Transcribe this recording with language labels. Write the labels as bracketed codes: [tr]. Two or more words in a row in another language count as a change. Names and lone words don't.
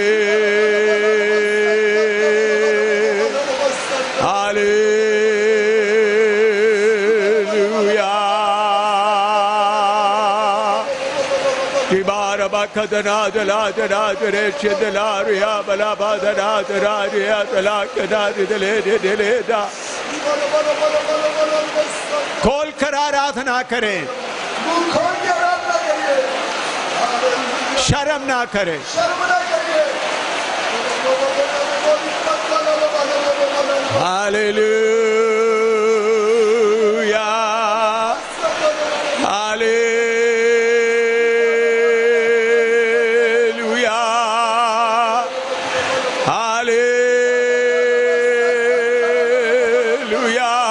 [hi] हालेलुया। किबार बकदना दला दरा दरे चंदला रिया बला बादरा दरा रिया दला कदा दले दले दा। खोल कर आराधना करें, शर्म ना करें। हालेलुया, हालेलुया, हालेलुया।